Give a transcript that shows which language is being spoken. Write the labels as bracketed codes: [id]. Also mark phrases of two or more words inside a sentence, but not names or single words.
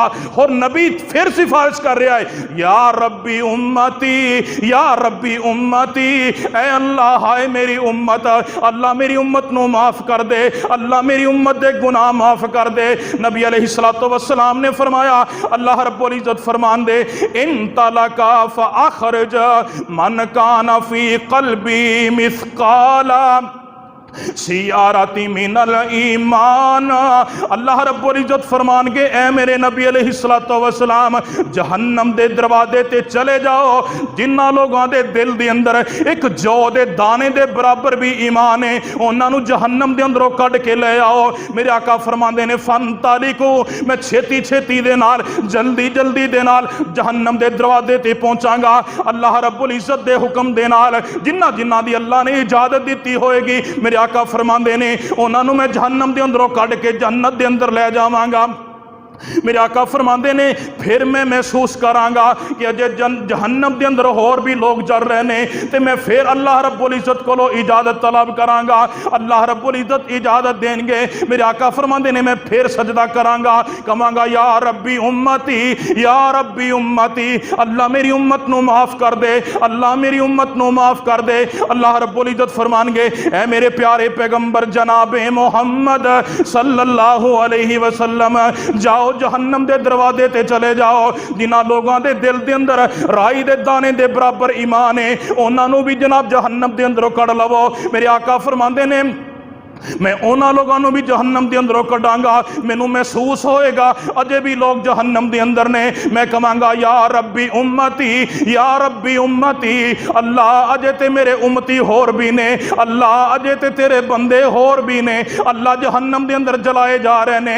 [pa] ਔਰ ਨਬੀ ਫਿਰ ਸਿਫ਼ਾਰਿਸ਼ ਕਰ ਰਿਹਾ ਹੈ, [ar] يا ربي أمتي يا ربي أمتي, [pa] ਐ ਅੱਲਾਹ ਹਾਏ ਮੇਰੀ ਉੱਮਤ, ਅੱਲਾਹ ਮੇਰੀ ਉੱਮਤ ਨੂੰ ਮਾਫ਼ ਕਰ ਦੇ, ਅੱਲਾਹ ਮੇਰੀ ਉੱਮਤ ਦੇ ਗੁਨਾਹ ਮਾਫ਼ ਕਰ ਦੇ। ਨਬੀ [ar] عليه الصلاة والسلام [pa] ਨੇ ਫ਼ਰਮਾਇਆ, ਅੱਲਾਹ ਰੱਬੁਲ ਇੱਜ਼ਤ ਫ਼ਰਮਾਨ ਦੇ, [ar] إن طلقا فأخرج من كان في قلبي مثقال ذرة من الإيمان. [pa] ਅੱਲਾਹ ਰੱਬੁਲ ਇੱਜ਼ਤ ਫ਼ਰਮਾਨ ਕੇ, ਐ ਮੇਰੇ ਨਬੀ [ar] عليه الصلاة والسلام [pa] ਜਹੰਨਮ ਦੇ ਦਰਵਾਜ਼ੇ ਤੇ ਚਲੇ ਜਾਓ, ਜਿੰਨਾ ਲੋਕਾਂ ਦੇ ਦਿਲ ਦੇ ਅੰਦਰ ਇਕ ਜੌਂ ਦੇ ਦਾਣੇ ਦੇ ਬਰਾਬਰ ਭੀ ਈਮਾਨ ਹੈ, ਉਨ੍ਹਾਂ ਨੂੰ ਜਹੰਨਮ ਦੇ ਅੰਦਰੋਂ ਕੱਢ ਕੇ ਲੈ ਆਓ। ਮੇਰੇ ਆਕਾ ਫ਼ਰਮਾਂਦੇ ਨੇ, [ar] فأنطلق, [pa] ਮੈਂ ਛੇਤੀ ਛੇਤੀ ਦੇ ਨਾਲ ਜਲਦੀ ਜਲਦੀ ਦੇ ਨਾਲ ਜਹੰਨਮ ਦੇ ਦਰਵਾਜ਼ੇ ਤੇ ਪਹੁੰਚਾਂਗਾ। ਅੱਲਾਹ ਰੱਬੁਲ ਇੱਜ਼ਤ ਦੇ ਹੁਕਮ ਦੇ ਨਾਲ ਜਿੰਨਾ ਜਿੰਨਾ ਦੀ ਅੱਲਾਹ ਨੇ ਇਜਾਜ਼ਤ ਦਿੱਤੀ ਹੋਏਗੀ, ਮੇਰੇ ਆਕਾ ਫ਼ਰਮਾਂਦੇ ਨੇ ਉਨ੍ਹੋਂ ਨੇ ਮੈਂ ਜਹੰਨਮ ਦੇ ਅੰਦਰੋਂ ਕੱਢ ਕੇ ਜੰਨਤ ਦੇ ਅੰਦਰ ਲੈ ਜਾਵਾਂਗਾ। ਮੇਰੇ ਆਕਾ ਫ਼ਰਮਾਂਦੇ ਨੇ ਫਿਰ ਮੈਂ ਮਹਿਸੂਸ ਕਰਾਂਗਾ ਕਿ ਅਜੇ ਜਹੰਨਮ ਕੇ ਅੰਦਰ ਹੋਰ ਭੀ ਲੋਕ ਜਲ ਰਹੇ ਨੇ, ਤੋ ਮੈਂ ਫਿਰ ਅੱਲਾਹ ਰੱਬੁਲ ਇੱਜ਼ਤ ਕੋ ਇਜਾਜ਼ਤ ਤਲਬ ਕਰਾਂਗਾ, ਅੱਲਾਹ ਰੱਬੁਲ ਇੱਜ਼ਤ ਇਜਾਜ਼ਤ ਦੇਣਗੇ। ਮੇਰੇ ਆਕਾ ਫ਼ਰਮਾਂਦੇ ਨੇ ਮੈਂ ਫਿਰ ਸਜਦਾ ਕਰਾਂਗਾ, ਕਹਾਂਗਾ [ar] يا ربي أمتي يا ربي أمتي, [pa] ਅੱਲਾਹ ਮੇਰੀ ਉੱਮਤ ਨੂੰ ਮਾਫ਼ ਕਰ ਦੇ, ਅੱਲਾਹ ਮੇਰੀ ਉੱਮਤ ਨੂੰ ਮਾਫ਼ ਕਰ ਦੇ। ਅੱਲਾਹ ਰੱਬੁਲ ਇੱਜ਼ਤ ਫ਼ਰਮਾਣਗੇ, ਐ ਮੇਰੇ ਪਿਆਰੇ ਪੈਗ਼ੰਬਰ ਜਨਾਬੇ ਮੋਹੰਮਦ [ar] صلى الله عليه وسلم, [pa] ਜਾਓ ਜਹੰਨਮ ਦੇ ਦਰਵਾਜ਼ੇ ਤੇ ਚਲੇ ਜਾਓ, ਜਿਨ੍ਹਾਂ ਲੋਕਾਂ ਦੇ ਦਿਲ ਦੇ ਅੰਦਰ ਰਾਈ ਦੇ ਦਾਣੇ ਦੇ ਬਰਾਬਰ ਈਮਾਨ ਹੈ, ਉਨ੍ਹਾਂ ਨੂੰ ਭੀ ਜਨਾਬ ਜਹੰਨਮ ਦੇ ਅੰਦਰੋਂ ਕੱਢ ਲਵੋ। ਮੇਰੇ ਆਕਾ ਫ਼ਰਮਾਂਦੇ ਨੇ ਮੈਂ ਉਨ੍ਹਾਂ ਲੋਕਾਂ ਭੀ ਜਹੰਨਮ ਕੇ ਅੰਦਰੋਂ ਕੱਢਾਂਗਾ, ਮੈਨੂੰ ਮਹਿਸੂਸ ਹੋਏਗਾ ਅਜੇ ਭੀ ਲੋਕ ਜਹੰਨਮ ਕੇ ਅੰਦਰ ਨੇ, ਮੈਂ ਕਹਾਂਗਾ [ar] يا ربي أمتي يا ربي أمتي, [pa] ਅੱਲਾਹ ਅਜੇ ਤੇ ਮੇਰੇ ਉੱਮਤੀ ਹੋਰ ਭੀ ਨੇ, ਅੱਲਾਹ ਅਜੇ ਤੇ ਤੇਰੇ ਬੰਦੇ ਹੋਰ ਭੀ ਨੇ, ਅੱਲਾਹ ਜਹੰਨਮ ਕੇ ਅੰਦਰ ਜਲਾਏ ਜਾ ਰਹੇ ਨੇ।